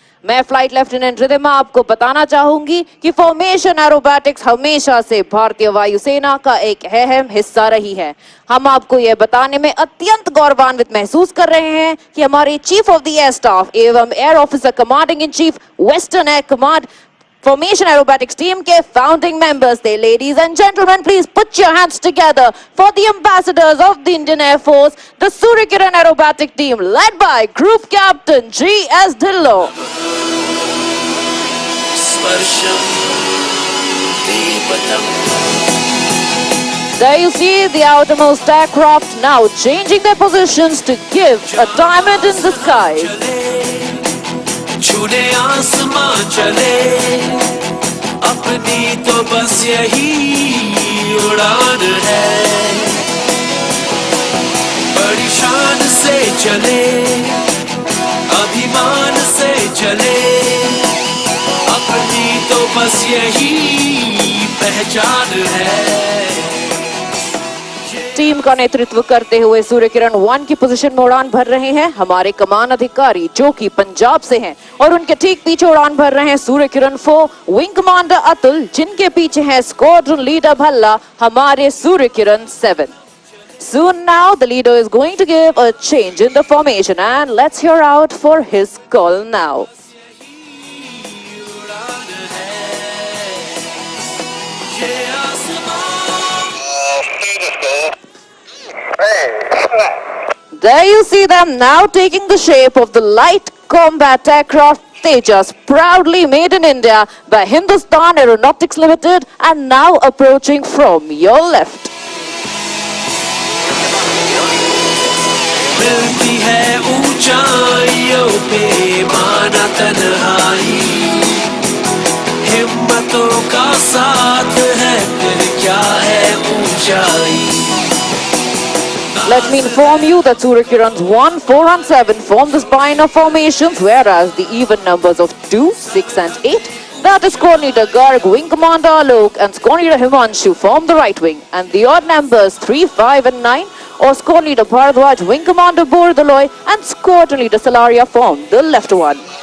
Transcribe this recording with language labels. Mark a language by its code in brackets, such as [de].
[hi] मैं flight lieutenant Ridhima आपको बताना चाहूंगी कि फॉर्मेशन एरोबैटिक्स हमेशा से भारतीय वायुसेना का एक अहम हिस्सा रही है। हम आपको यह बताने में अत्यंत गौरवान्वित महसूस कर रहे हैं कि हमारे chief of the air staff एवं air officer commanding in chief western air command [en] Formation Aerobatics team [hi] के [en] founding members [hi] थे। [en] Ladies and gentlemen, please put your hands together for the ambassadors of the Indian Air Force, the Suryakiran Aerobatic team, led by Group Captain G.S. Dhillon. There you see the outermost aircraft now changing their positions to give a diamond in the sky. [hi] छूने आसमां चले अपनी तो बस यही उड़ान है बड़ी शान से चले अभिमान से चले बस यही पहचान है। टीम का नेतृत्व करते हुए सूर्य किरण 1 की पोजीशन में उड़ान भर रहे हैं हमारे कमान अधिकारी जो कि पंजाब से हैं और उनके ठीक पीछे उड़ान भर रहे हैं सूर्य किरण 4 विंग कमांडर अतुल जिनके पीछे है स्क्वाड्रन लीडर भल्ला हमारे Surya Kiran 7। [en] Soon now the leader is going to give a change in the formation and let's hear out for his call now. There you see them now taking the shape of the light combat aircraft Tejas, proudly made in India by Hindustan Aeronautics Limited and now approaching from your left. [hi] मिलती है ऊंचाइयों पे माना तन्हाई, हिम्मतों का साथ है फिर क्या है ऊंचाई। [en] Let me inform you that Surya Kiran's 1, 4 and 7 form the spine of formations, whereas the even numbers of 2, 6 and 8, that is Squad Leader Garg, Wing Commander Alok and Squad Leader Himanshu form the right wing, and the odd numbers 3, 5 and 9 or Squad Leader Bharadwaj, Wing Commander Bordaloy and Squadron Leader Salaria form the left one.